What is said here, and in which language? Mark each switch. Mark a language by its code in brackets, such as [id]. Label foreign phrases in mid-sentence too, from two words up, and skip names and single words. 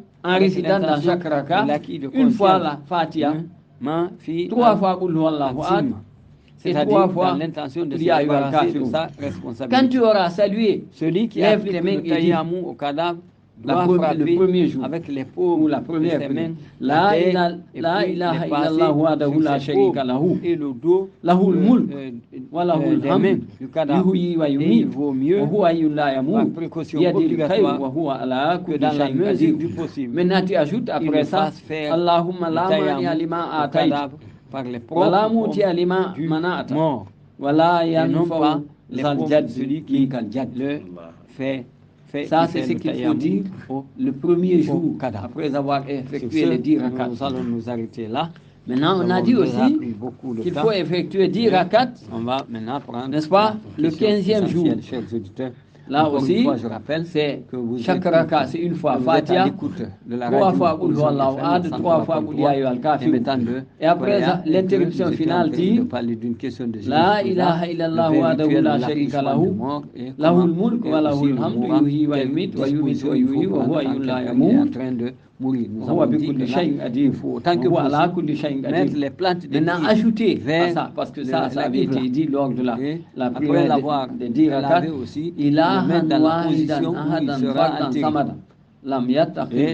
[fr] en récitant dans chaque rakat une fois la Fatiha, 3 fois [ar] قل هو الله أحد, [fr] et 3 fois l'intention de se débarrasser de sa responsabilité. Quand tu auras salué, celui qui lève les mains et dit au cadavre le premier jour avec les paumes ou la première main, [ar] لا إله إلا الله وحده لا شريك له, [fr] et le dos, [ar] له الملك وله الحمد يحيي ويميت وهو حي لا يموت بيده الخير وهو على كل شيء قدير. [fr] Maintenant tu ajoutes après ça, [ar] اللهم لا مانع لما أعطيت ولا معطي لما منعت ولا ينفع ذا الجد منك الجد. [fr] Ça, c'est ce qu'il faut dire le premier jour, après avoir effectué les 10 rakats. Nous allons nous arrêter là. Maintenant, on a dit aussi qu'il faut effectuer 10 rakats, on va maintenant prendre, n'est-ce pas, le 15e jour. Chers auditeurs, là aussi, fois, je rappelle, c'est chaque rakat, c'est une fois Fatiha, 3 fois [ar] قل هو الله أحد, [fr] 3 fois [ar] قل يا أيها الكافرون. [fr] Et après l'interruption finale dit [ar] لا إله إلا الله وحده لا شريك له له الملك وله الحمد يحيي ويميت ويميت ويحيي وهو حي لا يموت. [fr] Nous avons dit qu'il faut tant que voilà mettre les plantes de maintenant ajouter à ça, parce que ça avait été dit lors de la prière de 10 rakats aussi, il a dans la position où il sera enterré et